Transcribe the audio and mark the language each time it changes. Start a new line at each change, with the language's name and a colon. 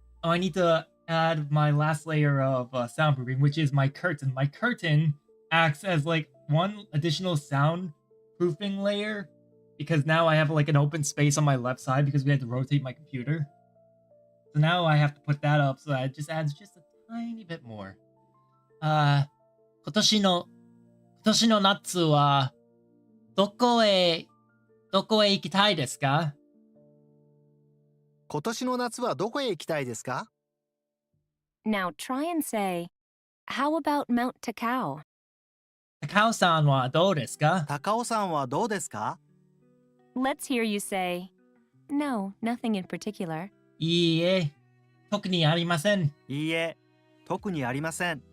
English: Oh, I need to add my last layer of soundproofing, which is my curtain. My curtain acts as like one additional soundproofing layer because now I have like an open space on my left side because we had to rotate my computer. So now I have to put that up so that it just adds just a tiny bit more.
Japanese: 今年の夏はどこへ行きたいですか? 今年の夏はどこへ行きたいですか?
English: Now try and say, how about Mount Takao?
Japanese: 高尾さんはどうですか? 高尾山はどうですか?
English: Let's hear you say, no, nothing in particular.
Japanese: いいえ、特にありません。いいえ、特にありません。